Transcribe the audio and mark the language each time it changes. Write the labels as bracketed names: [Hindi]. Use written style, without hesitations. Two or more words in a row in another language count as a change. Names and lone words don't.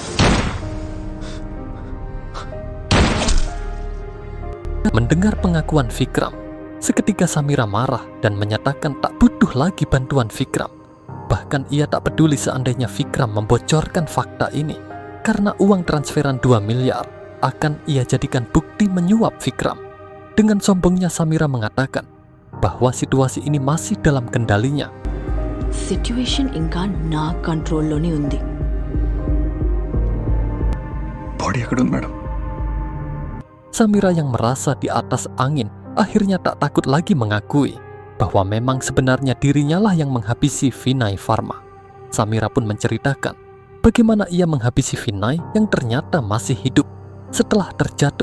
[Indonesian] Mendengar pengakuan Vikram, seketika Samira marah dan menyatakan tak butuh lagi bantuan Vikram. Bahkan ia tak peduli seandainya Vikram membocorkan fakta ini, karena uang transferan 2 miliar akan ia jadikan bukti menyuap Vikram. Dengan sombongnya Samira mengatakan bahwa situasi ini masih dalam kendalinya. [Telugu] సిట్యుయేషన్ ఇంకా నా కంట్రోల్లోనే ఉంది. బాడీ ఎక్కడ ఉంది మేడం? [Indonesian] Samira yang merasa di atas angin akhirnya tak takut lagi mengakui bahwa memang sebenarnya dirinya lah yang menghabisi Vinay Pharma. Samira pun menceritakan bagaimana ia menghabisi Vinay yang ternyata masih hidup setelah terjatuh.